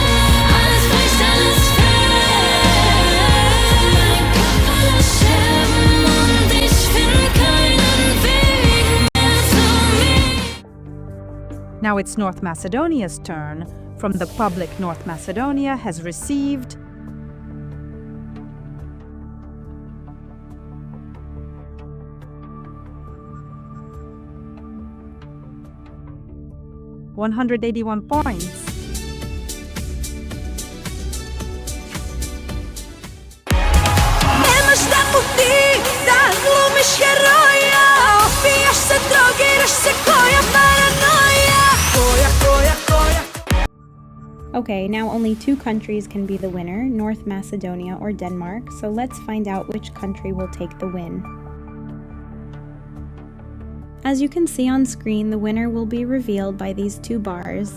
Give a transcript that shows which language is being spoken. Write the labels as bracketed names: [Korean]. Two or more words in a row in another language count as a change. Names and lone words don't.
[German] Alles bricht, alles fällt. Scherben und ich find keinen Weg mehr zu mir. [English] Now it's North Macedonia's turn. From the public, North Macedonia has received 181 points. [Serbian] Nemaš šta puti, da glumiš heroja. Opijaš se, drogiraš se, koja paranoja. [English] Okay, now only 2 countries can be the winner, North Macedonia or Denmark, so let's find out which country will take the win. As you can see on screen, the winner will be revealed by these 2 bars.